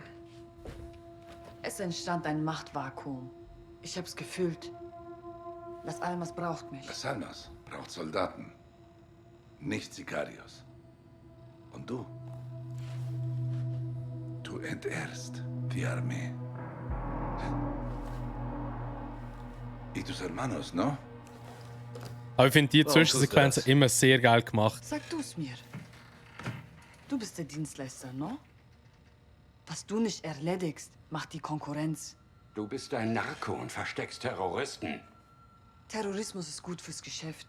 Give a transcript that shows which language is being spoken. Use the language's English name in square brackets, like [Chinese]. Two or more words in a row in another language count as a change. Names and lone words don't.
[German] Es entstand ein Machtvakuum. Ich hab's gefühlt. Las Almas braucht mich. Las Almas braucht Soldaten, nicht Sicarios. Und du? Du entehrst die Armee. [Spanish] Y tus hermanos, no? [German] Aber ich finde die Zwischensequenzen immer sehr geil gemacht. Sag du's mir. Du bist der Dienstleister, no? Was du nicht erledigst, macht die Konkurrenz. Du bist ein Narko und versteckst Terroristen. Terrorismus ist gut fürs Geschäft.